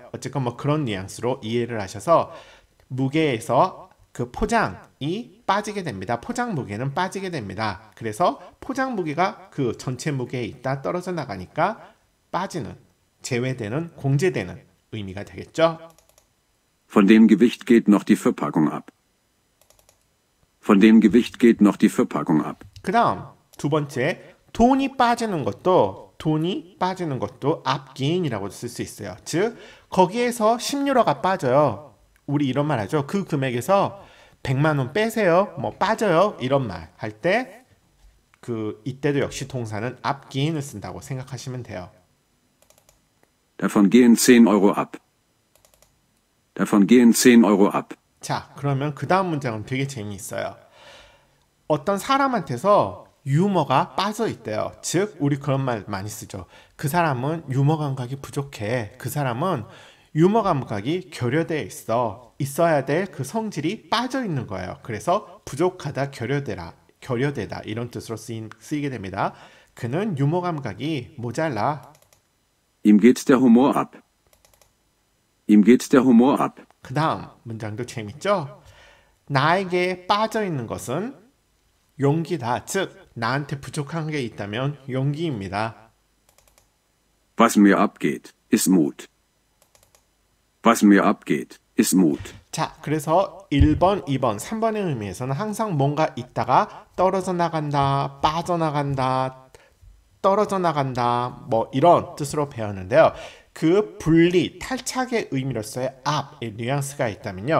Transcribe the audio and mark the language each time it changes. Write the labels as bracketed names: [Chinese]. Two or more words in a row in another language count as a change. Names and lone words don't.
[Korean] 어쨌건 뭐 그런 뉘앙스로 이해를 하셔서 무게에서 그 포장이 빠지게 됩니다. 포장 무게는 빠지게 됩니다. 그래서 포장 무게가 그 전체 무게에 있다 떨어져 나가니까 빠지는, 제외되는, 공제되는 의미가 되겠죠. [German] Von dem Gewicht geht noch die Verpackung ab. Von dem Gewicht geht noch die Verpackung ab. [Korean] 그 다음 두 번째, 돈이 빠지는 것도 앞게인이라고 쓸 수 있어요. 즉, 거기에서 10유로가 빠져요. 우리 이런 말 하죠. 그 금액에서 100만 원 빼세요. 뭐 빠져요. 이런 말 할 때 이때도 역시 동사는 abgehen을 쓴다고 생각하시면 돼요. [German] Davon gehen 10 € ab. Davon gehen 10 € ab. [Korean] 자, 그러면 그 다음 문장은 되게 재미있어요. 어떤 사람한테서 유머가 빠져 있대요. 즉, 우리 그런 말 많이 쓰죠. 그 사람은 유머 감각이 부족해. 그 사람은 유머 감각이 결여되어 있어. 있어야 될 그 성질이 빠져 있는 거예요. 그래서 부족하다, 결여되다 이런 뜻으로 쓰이게 됩니다. 그는 유머 감각이 모자라. [German] Ihm geht der Humor ab. Ihm geht der Humor ab. [Korean] 그 다음 문장도 재밌죠? 나에게 빠져 있는 것은 용기다. 즉, 나한테 부족한 게 있다면 용기입니다. [German] Was mir abgeht, ist Mut. Was mir abgeht, ist Mut. [Korean] 자, 그래서 1번, 2번, 3번의 의미에서는 항상 뭔가 있다가 떨어져 나간다, 빠져나간다, 떨어져 나간다, 뭐 이런 뜻으로 배웠는데요. 그 분리, 탈착의 의미로서의 앞의 뉘앙스가 있다면요.